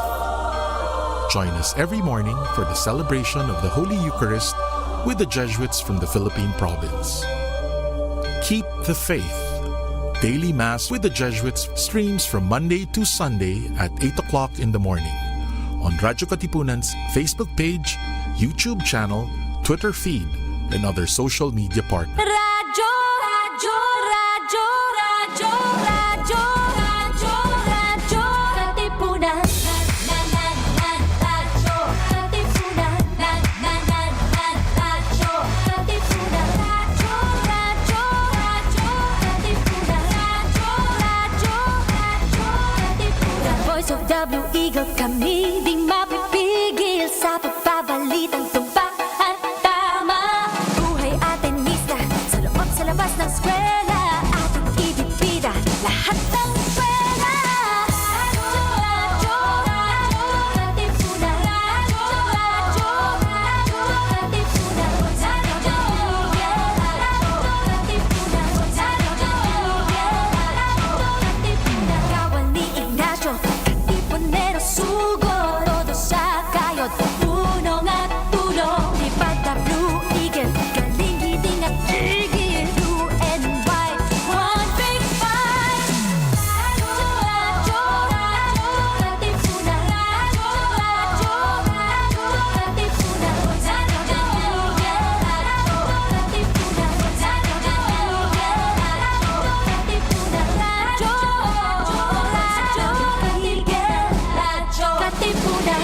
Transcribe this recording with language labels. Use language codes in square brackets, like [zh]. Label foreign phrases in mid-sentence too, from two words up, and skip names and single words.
[en] Join us every morning for the celebration of the Holy Eucharist with the Jesuits from the Philippine province. Keep the faith. Daily Mass with the Jesuits streams from Monday to Sunday at 8 o'clock in the morning on Radyo Katipunan's Facebook page, YouTube channel, Twitter feed, and other social media partners. [tl] Radyo, radyo, radyo, radyo, radyo, radyo, radyo, Katipunan. Radyo, Katipunan. Radyo, Katipunan. Radyo, radyo, radyo, Katipunan. Radyo, radyo, radyo, Katipunan. [en] Voice of the Blue Eagle, [tl] kami di mapipigil sa pagbabalitang tumpak at tama. Buhay atenista, sa loob sa labas ng eskwela, ating ibibida lahat ng eskwela. Radyo, radyo, radyo, Katipunan. Radyo, radyo, radyo, Katipunan. Radyo, Katipunan. Radyo, Katipunan. Kawan ni Ignacio, Katipunero, sugod, todo sa kayod, punong at tulong, lipad na Blue Eagle, galing hiting at tigil, [en] blue and white, one big fight. [tl] Radyo, radyo, radyo, Katipunan. Radyo, radyo, radyo, Katipunan. Radyo, Katipunan. Radyo, Katipunan.